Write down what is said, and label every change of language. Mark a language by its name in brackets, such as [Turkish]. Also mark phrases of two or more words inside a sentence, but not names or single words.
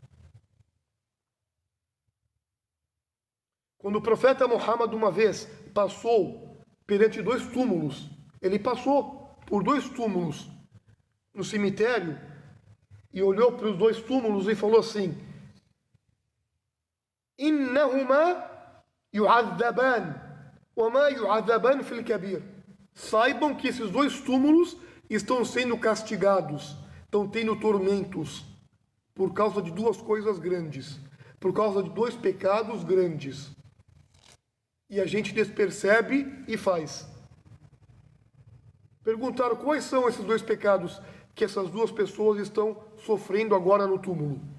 [Portuguese] Quando o profeta Muhammad uma vez passou perante 2 túmulos, ele passou por 2 túmulos no cemitério e olhou para os 2 túmulos e falou assim: [Arabic] إنهما يعذبان وما يعذبان في كبير. [Portuguese] Saibam que esses 2 túmulos estão sendo castigados, estão tendo tormentos por causa de 2 coisas grandes, por causa de 2 pecados grandes. E a gente despercebe e faz. Perguntaram quais são esses 2 pecados que essas 2 pessoas estão sofrendo agora no túmulo.